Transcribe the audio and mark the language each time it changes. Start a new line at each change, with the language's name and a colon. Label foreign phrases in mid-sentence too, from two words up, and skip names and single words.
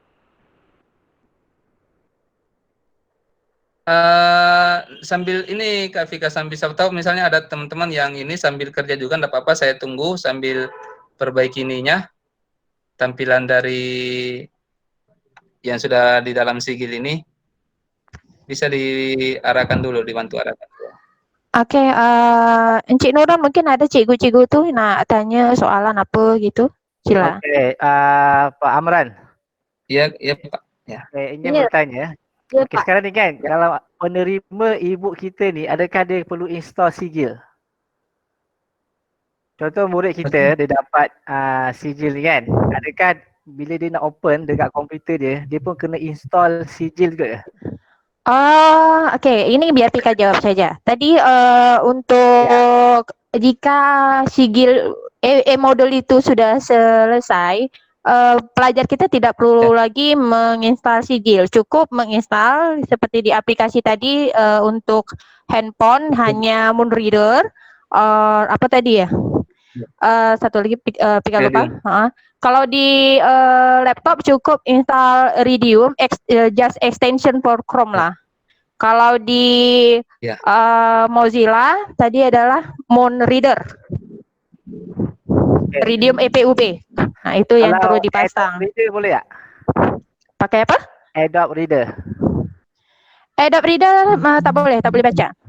Indonesian: Sambil ini Kak Vika sambil saya tahu misalnya ada teman-teman yang ini sambil kerja juga enggak apa-apa saya tunggu sambil perbaiki ininya tampilan dari yang sudah di dalam sigil ini bisa diarahkan dulu, dibantu arahkan. Oke,
Malay: Encik Nurul mungkin ada cikgu-cikgu tuh nak tanya soalan apa gitu. Sila. Okey, Pak Amran. Iya, iya Pak. Ya. Ingin Ya, bertanya. ya Okey, Pak. sekarang ni kan kalau penerima e-book kita ni adakah dia perlu install sigil? Contoh murid kita dia dapat sigil ni kan. Adakah bila dia nak open dekat komputer dia pun kena install sigil juga ke?
Indonesian: Oh, okey. Ini biar Pika jawab saja. Tadi untuk jika sigil modul itu sudah selesai, pelajar kita tidak perlu lagi menginstal sigil. Cukup menginstal seperti di aplikasi tadi untuk handphone hanya Moonreader. Apa tadi ya? Satu lagi Pika lupa. Kalau di laptop cukup install Redium,
English: just extension for Chrome lah.
Indonesian: Kalau di Mozilla tadi adalah Moonreader. Redium EPUB. Nah, itu yang perlu dipasang.
Malay: Adobe Reader boleh tak?
Indonesian: Pakai apa?
Malay: Adobe Reader. Adobe Reader tak boleh baca.